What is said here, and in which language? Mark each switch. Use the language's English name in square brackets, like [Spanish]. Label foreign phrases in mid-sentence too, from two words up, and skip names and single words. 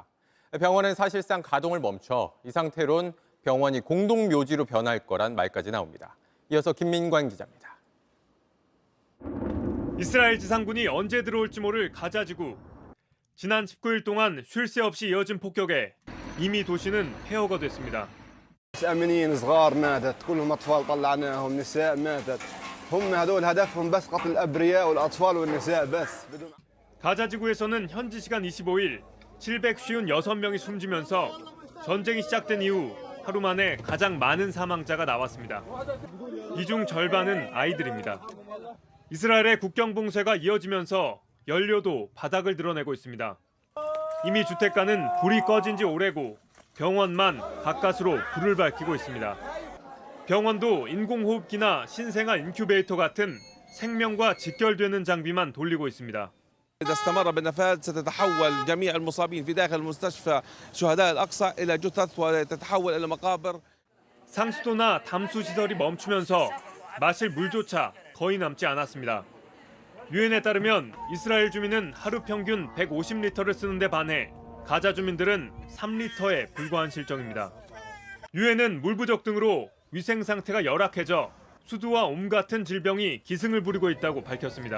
[Korean] 병원은 사실상 가동을 멈춰 이 상태론 병원이 공동묘지로 변할 거란 말까지 나옵니다. 이어서 김민관 기자입니다. 이스라엘 지상군이 언제 들어올지 모를 가자 지구. 지난 19일 동안 쉴 새 없이 이어진 폭격에 이미 도시는 폐허가 됐습니다. [Arabic] أمنيين صغار ماتت كلهم أطفال طلعناهم نساء ماتت هم هذول هدفهم بس قتل الأبرياء والأطفال والنساء بس [Korean] 가자 지구에서는 현지 시간 25일 756명이 숨지면서 전쟁이 시작된 이후 하루 만에 가장 많은 사망자가 나왔습니다. 이 중 절반은 아이들입니다. 이스라엘의 국경 봉쇄가 이어지면서 연료도 바닥을 드러내고 있습니다. 이미 주택가는 불이 꺼진 지 오래고 병원만 가까스로 불을 밝히고 있습니다. 병원도 인공호흡기나 신생아 인큐베이터 같은 생명과 직결되는 장비만 돌리고 있습니다. [Arabic] إذا استمر بالنفاذ ستتحول جميع المصابين في داخل المستشفى شهداء الأقصى إلى جثث وتتحول إلى مقابر. [Korean] 상수도나 담수 시설이 멈추면서 마실 물조차 거의 남지 않았습니다. 유엔에 따르면 이스라엘 주민은 하루 평균 150리터를 쓰는데 반해 가자 주민들은 3리터에 불과한 실정입니다. 유엔은 물 부족 등으로 위생 상태가 열악해져 수두와 옴 같은 질병이 기승을 부리고 있다고 밝혔습니다.